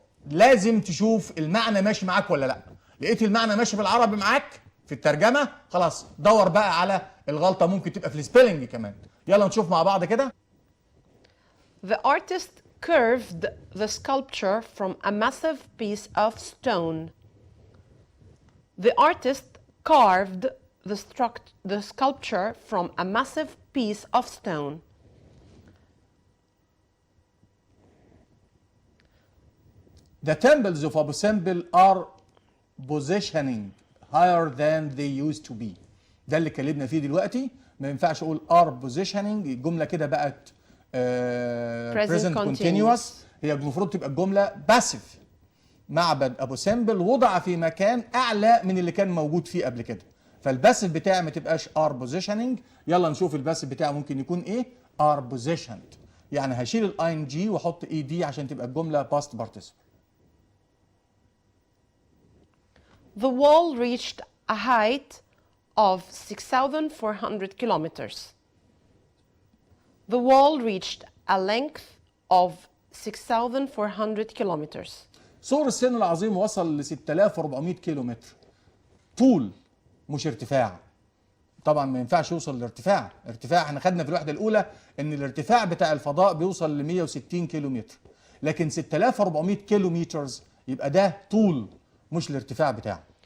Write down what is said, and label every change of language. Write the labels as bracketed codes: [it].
[ar] لازم تشوف المعنى ماشي معاك ولا لا. لقيت المعنى ماشي بالعربي معاك في الترجمه، خلاص دور بقى على الغلطه، ممكن تبقى في السبيلنج كمان. يلا نشوف مع بعض كده. [en] The artist curved the sculpture from a massive piece of stone. The artist carved the sculpture from a massive piece of stone. The temples of Abu Simbel are positioning higher than they used to be. [ar] ده اللي اتكلمنا فيه دلوقتي. ما ينفعش اقول [en] are positioning، [ar] الجمله كده بقت present continuous. هي المفروض تبقى الجمله passive. معبد ابو سمبل وضع في مكان اعلى من اللي كان موجود فيه قبل كده. فالباسف بتاعي ما تبقاش [en] are positioning. [ar] يلا نشوف الباسف بتاعي ممكن يكون ايه؟ [en] are positioned. [ar] يعني هشيل الاي ان جي واحط اي دي عشان تبقى الجمله past participle. [en] The wall reached a height of 6,400 kilometers. The wall reached a length of 6,400 kilometers. [ar] سور الصين العظيم وصل ل 6400 كيلو متر طول مش ارتفاع. طبعا ما ينفعش يوصل لارتفاع، ارتفاع احنا خدنا في الوحده الاولى ان الارتفاع بتاع الفضاء بيوصل ل 160 كيلو متر، لكن 6400 كيلو مترز يبقى ده طول مش الارتفاع بتاعه.